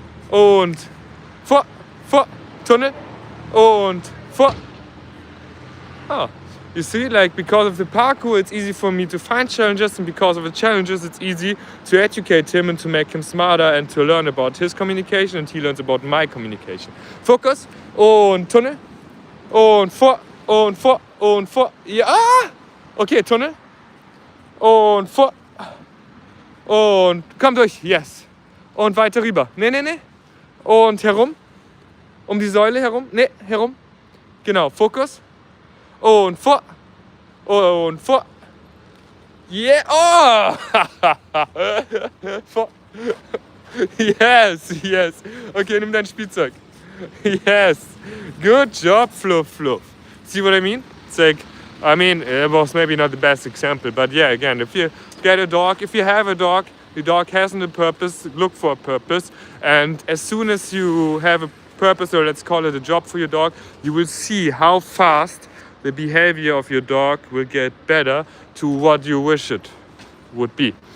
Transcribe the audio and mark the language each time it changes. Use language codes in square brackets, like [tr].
[de] Und vor, Tunnel und vor. [en] Oh, you see, like because of the parkour, it's easy for me to find challenges, and because of the challenges, it's easy to educate him and to make him smarter and to learn about his communication, and he learns about my communication. [de] Focus und Tunnel und vor und vor und vor. Ja, okay, Tunnel und vor und komm durch, yes. Und weiter rüber. Nee. Und herum. Um die Säule herum. Nee, herum. Genau, Fokus. Und vor. Und vor. Yeah. Oh! Vor. Yes. Okay, nimm dein Spielzeug. [en] Yes. Good job, Fluff. See what I mean? It's like, I mean, it was maybe not the best example, but yeah, again, if you get a dog, if you have a dog, the dog hasn't a purpose, look for a purpose. And as soon as you have a purpose, or let's call it a job for your dog, you will see how fast the behavior of your dog will get better to what you wish it would be.